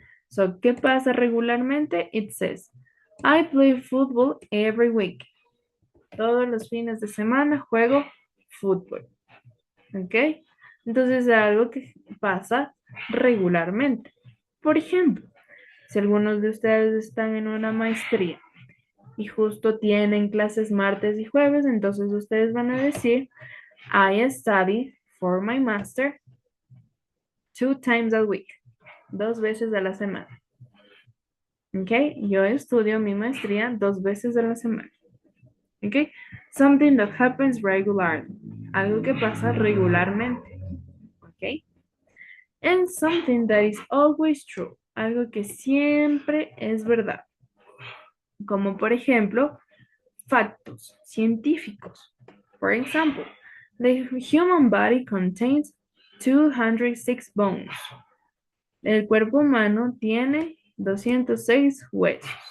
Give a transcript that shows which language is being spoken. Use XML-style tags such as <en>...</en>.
<en>So,</en> <es>¿qué pasa regularmente?</es> <en>It says, I play football every week.</en> <es>Todos los fines de semana juego fútbol. ¿Ok? Entonces es algo que pasa regularmente. Por ejemplo, si algunos de ustedes están en una maestría y justo tienen clases martes y jueves, entonces ustedes van a decir,</es> <en>I study for my master 2 times a week,</en> <es>2 veces a la semana. ¿Ok? Yo estudio mi maestría 2 veces a la semana. ¿Ok?</es> <en>Something that happens regularly.</en> <es>Algo que pasa regularmente.</es> <en>¿Ok? And something that is always true.</en> <es>Algo que siempre es verdad. Como por ejemplo, factos científicos.</es> <en>For example, the human body contains 206 bones.</en> <es>El cuerpo humano tiene 206 huesos.</es>